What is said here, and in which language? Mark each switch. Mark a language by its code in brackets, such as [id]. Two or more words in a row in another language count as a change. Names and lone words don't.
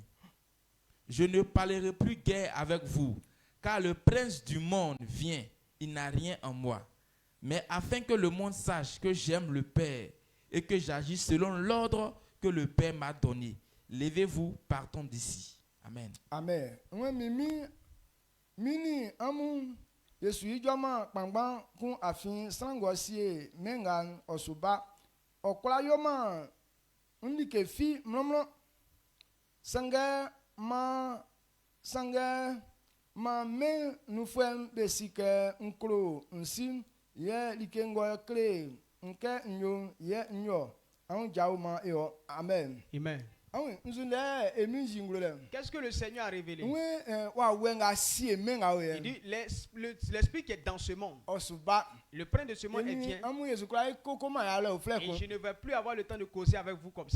[fr] Je ne parlerai plus guère avec vous, car le prince du monde vient, il n'a rien en moi. Mais afin que le monde sache que j'aime le Père et que j'agis selon l'ordre que le Père m'a donné, levez-vous, partons d'ici. Amen. Amen. [bci] Mini amu Yesu ijoma kpangban kun afin sangosie mengan osuba okla yoma ndike fi mlomlo sanga ma me nufem besike nklo nsim ye likengo kle nke nyo ye nyo an jauma eo. [fr] Amen. Amen. Qu'est-ce que le Seigneur a révélé? Il dit l'esprit qui est dans ce monde. Le prince de ce monde est bien. Et je ne vais plus avoir le temps de causer avec vous comme ça.